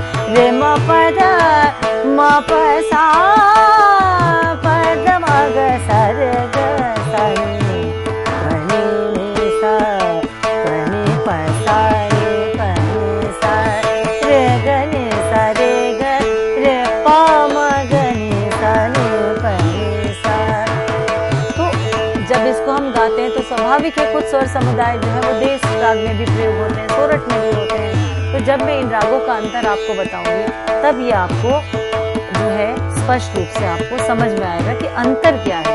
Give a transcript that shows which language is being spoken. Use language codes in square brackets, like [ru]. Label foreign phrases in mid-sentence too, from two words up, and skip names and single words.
[hi] रे म प ध म प सा प ध म ग सा रे ग सा नी प नी सा प नी प सा रे प नी सा रे ग नी सा रे ग रे प म ग नी सा नी प नी सा। तो जब इसको हम गाते हैं तो स्वाभाविक है कुछ स्वर समुदाय जो है वो देश राग में भी प्रयोग होते हैं, सोरठ में भी होते हैं। तो जब मैं इन रागों का अंतर आपको बताऊंगी तब ये आपको जो है स्पष्ट रूप से आपको समझ में आएगा कि अंतर क्या है।